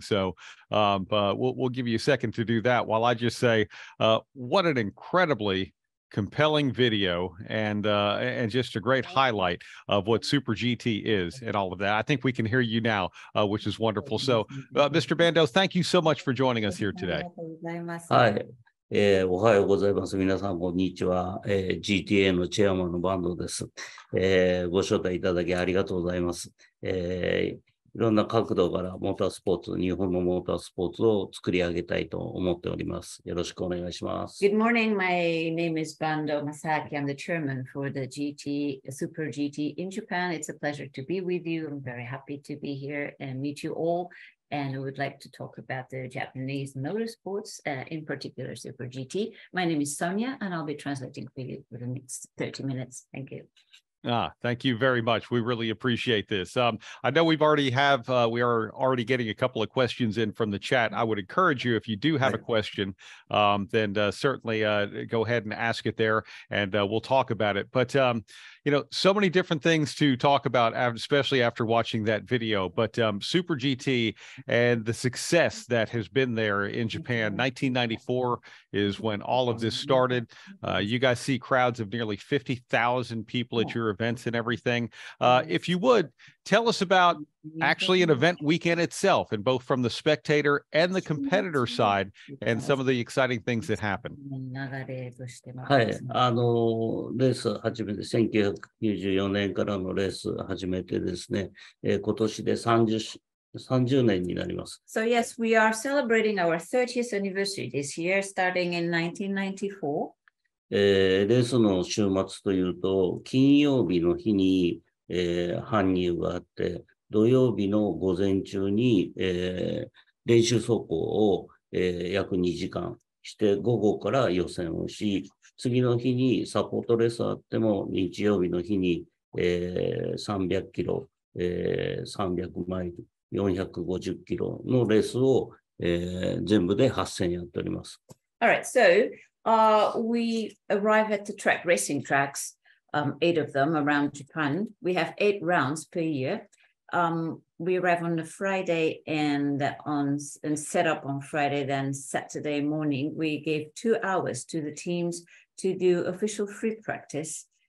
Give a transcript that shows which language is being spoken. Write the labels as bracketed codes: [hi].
[en] So we'll give you a second to do that while I just say what an incredibly compelling video and just a great highlight of what Super GT is and all of that. I think we can hear you now, which is wonderful. So Mr. Bandoh, thank you so much for joining us here today. [ja] はい。おはようございます。皆さん、こんにちは。 GTA のチェアマンの坂東です。ご招待いただきありがとうございます。いろんな角度からモータースポーツ、日本のモータースポーツを作り上げたいと思っております。よろしくお願いします。 [en] Good morning. My name is Bandoh Masaaki. I'm the chairman for the Super GT in Japan. It's a pleasure to be with you. I'm very happy to be here and meet you all. And I would like to talk about the Japanese motorsports, in particular Super GT. My name is Sonia, and I'll be translating for you for the next 30 minutes. Thank you. Thank you very much. We really appreciate this. I know we are already getting a couple of questions in from the chat. I would encourage you, if you do have a question, then certainly go ahead and ask it there, and we'll talk about it. But you know, so many different things to talk about, especially after watching that video. But Super GT and the success that has been there in Japan. 1994 is when all of this started. You guys see crowds of nearly 50,000 people at your events and everything. If you would, tell us about actually an event weekend itself, and both from the spectator and the competitor side, and some of the exciting things that happen. [ja] はい。レース始めて、1994年からのレース始めてですね、今年で30年になります。 [en] So yes, we are celebrating our 30th anniversary this year, starting in 1994. [ja] レースの週末というと、金曜日の日に、搬入があって、土曜日の午前中に、練習走行を、約2時間して、午後から予選をし、次の日にサポートレースあっても、日曜日の日に、300キロ、300マイル、450キロのレースを、全部で8000やっております。 [en] All right, so we arrive at the racing tracks, 8 of them around Japan. We have 8 rounds per year. We arrive on a Friday and set up on Friday. Then Saturday morning, we gave 2 hours to the teams to do official free practice.